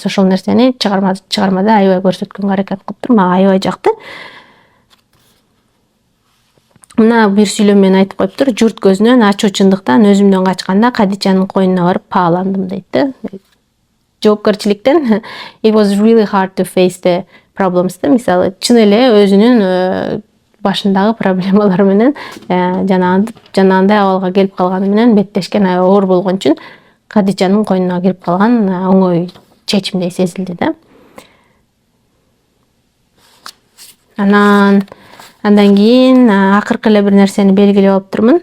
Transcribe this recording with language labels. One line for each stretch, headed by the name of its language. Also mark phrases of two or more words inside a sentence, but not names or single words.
Kyrgyz: Ошол нерсени чыгармада аябай көрсөткөнгө аракет кылыптыр. Мага аябай жакты. Мына бир сүйлөмөн айтып коюптур: журт көзүнөн, ачуу чындыктан өзүмдөн качканда Кадичанын койнуна барып пааландым дейт да.
English: Жоопкерчиликтен it was really hard to face the problems да.
Kyrgyz: Мисалы, чын эле өзүнүн башындагы проблемалар менен жанагындай абалга келип калганы менен беттешкен аябай оор болгон үчүн Кадичанын койнуна кирип калган оңой чечимдей сезилди да. Андан кийин акыркы эле бир нерсени белгилеп алыптырмын.